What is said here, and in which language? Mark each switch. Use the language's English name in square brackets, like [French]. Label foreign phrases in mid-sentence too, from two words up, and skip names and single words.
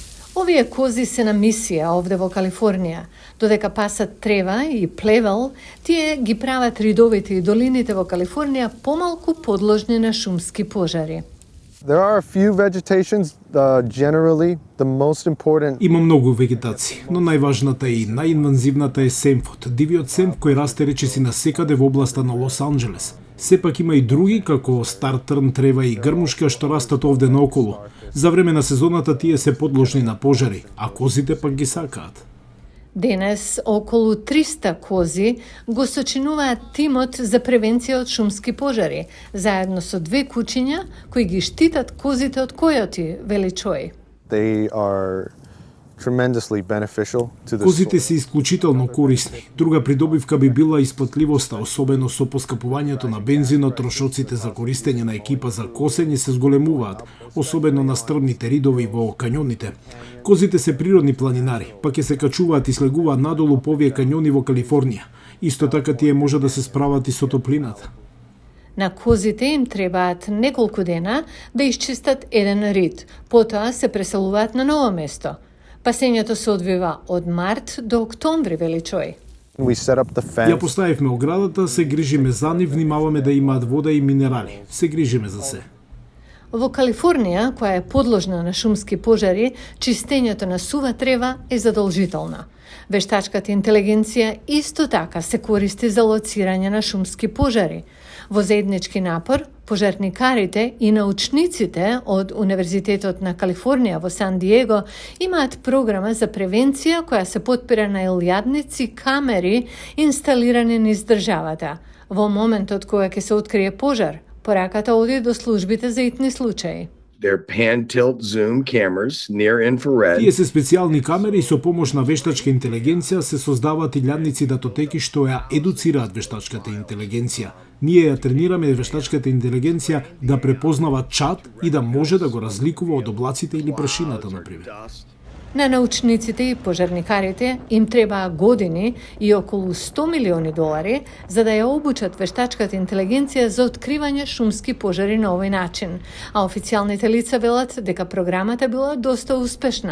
[Macedonian] Овие кози се на мисија овде во Калифорнија. Додека пасат трева и плевел, тие ги прават ридовите и долините во Калифорнија помалку подложни на шумски пожари. [English] There are a few vegetations, generally the most important. [Macedonian] Има многу вегетација, но најважната и најинвазивната е семфот, дивиот семф кој расте речиси насекаде во областа на Лос Анџелес. Сепак има и други, како стар трн, трева и грмушка што растат овде наоколу. За време на сезоната тие се подложни на пожари, а козите пак ги сакаат. Денес околу 300 кози го сочинуваат тимот за превенција од шумски пожари, заедно со 2 кучиња кои ги штитат козите од којоти, вели Чој. [English] They are tremendously beneficial to the [Macedonian] Козите се исклучително корисни. Друга придобивка би била исплатливоста, особено со поскапувањето на бензинот, трошоците за користење на екипа за косење се зголемуваат, особено на стрмните ридови во кањоните. Козите се природни планинари, па ќе се качуваат и слегуваат надолу по овие кањони во Калифорнија. Исто така тие може да се справат и со топлината. На козите им требаат неколку дена да исчистат еден рид, потоа се преселуваат на ново место. Пасењето се одвива од март до октомври, вели Чој. [English] We set up the [Macedonian] Ја [English] fence. [Macedonian] поставивме оградата, се грижиме за нив, внимаваме да имаат вода и минерали. Се грижиме за се. Во Калифорнија, која е подложна на шумски пожари, чистењето на сува трева е задолжителна. Вештачката интелигенција исто така се користи за лоцирање на шумски пожари. Во заеднички напор, пожарникарите и научниците од Универзитетот на Калифорнија во Сан Диего имаат програма за превенција која се потпира на илјадници камери инсталирани низ државата. Во моментот кога ќе се открие пожар, пораката оди до службите за итни случаи. [English] They're pan-tilt zoom cameras, near infrared. [Macedonian] Тие се специјални камери и со помош на вештачка интелигенција се создаваат илјадници датотеки што ја едуцираат вештачката интелигенција. Ние ја тренираме вештачката интелигенција да препознава чад и да може да го разликува од облаците или прашината, например. На научниците и пожарникарите им требаа години и околу 100 милиони долари за да ја обучат вештачката интелигенција за откривање шумски пожари на овој начин, а официјалните лица велат дека програмата била доста успешна.